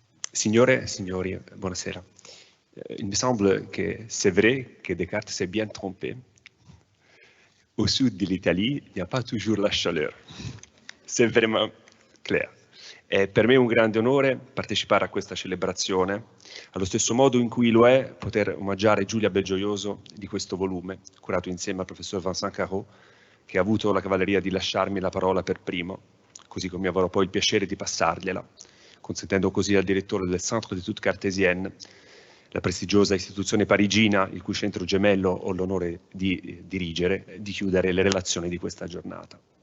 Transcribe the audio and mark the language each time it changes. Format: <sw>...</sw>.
<it>Signore, signori, buonasera.</it> <fr>Il me semble que c'est vrai que Descartes s'est bien trompé. Au sud de l'Italie, il n'y a pas toujours la chaleur. C'est vraiment clair.</fr> <it>E per me è un grande onore partecipare a questa celebrazione, allo stesso modo in cui lo è poter omaggiare Giulia Belgioioso di questo volume, curato insieme al professor Vincent Carreau, che ha avuto la cavalleria di lasciarmi la parola per primo, così come avrò poi il piacere di passargliela, consentendo così al direttore del Centre d'études cartésiennes, la prestigiosa istituzione parigina, il cui centro gemello ho l'onore di dirigere, di chiudere le relazioni di questa giornata.</it>